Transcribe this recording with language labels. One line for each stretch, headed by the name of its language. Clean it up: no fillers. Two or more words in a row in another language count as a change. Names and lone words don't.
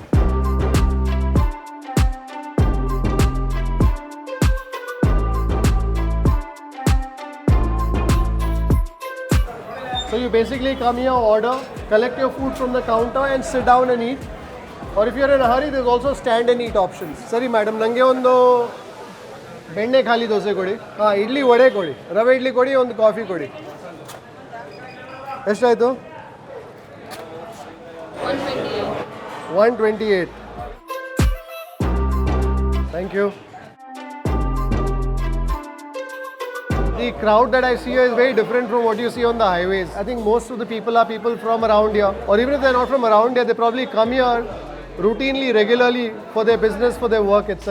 English: So you basically come here, order, collect your food from the counter and sit down and eat. Or if you're in a hurry, there's also stand and eat options. Sorry madam,
Kannada: ನಂಗೆ ಒಂದು ಬೆಣ್ಣೆ ಖಾಲಿ ದೋಸೆ ಕೊಡಿ. ಇಡ್ಲಿ ವಡೆ ಕೊಡಿ. ರವಾ ಇಡ್ಲಿ ಕೊಡಿ, ಒಂದು ಕಾಫಿ ಕೊಡಿ. ಎಷ್ಟಾಯ್ತು? 128.
English: Thank you. The crowd that I see here is very different from what you see on the highways. I think most of the people are people from around here, or even if they're not from around here, they probably come here routinely, regularly for their business, for their work, etc.